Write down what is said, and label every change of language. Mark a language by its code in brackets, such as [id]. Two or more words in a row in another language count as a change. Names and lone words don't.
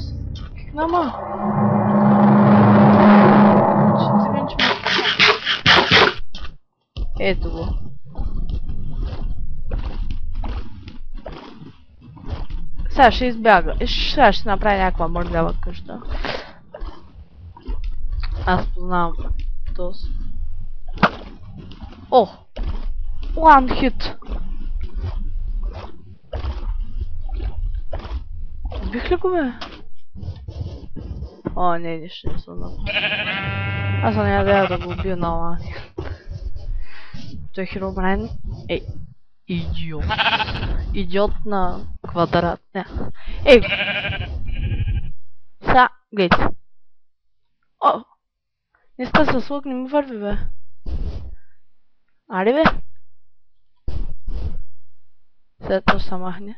[bg] Кикнама. Ето го. Сега ще избяга. Сега ще направи някаква мърлява къща. Аз познавам този. О! [en] One hit! [bg] Убих ли го, бе? О, не ще не съм направил. Аз няма да го убия на [en] one hit. [bg] Той Herobrine е идиот. Идиот на квадрат. Не. Ей! Са, гледайте. О! Днеска със лък не ми върви, бе. Аре, бе? След това се махне.